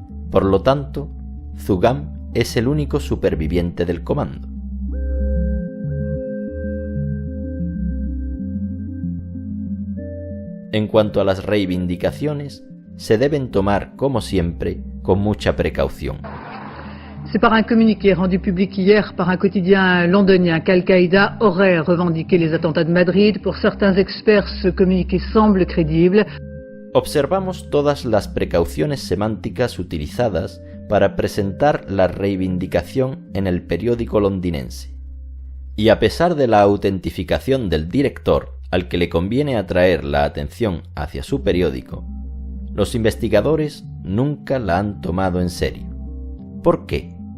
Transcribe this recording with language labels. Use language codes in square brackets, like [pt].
[es] Por lo tanto, Zugam es el único superviviente del comando. En cuanto a las reivindicaciones, se deben tomar, como siempre, con mucha precaución. [fr] C'est par un communiqué rendu public hier par un quotidien londonien qu'Al-Qaïda aurait revendiqué les attentats de Madrid. Pour certains experts, ce communiqué semble crédible. [es] Observamos todas las precauciones semánticas utilizadas para presentar la reivindicación en el periódico londinense. Y a pesar de la autentificación del director, al que le conviene atraer la atención hacia su periódico, los investigadores nunca la han tomado en serio. ¿Por qué?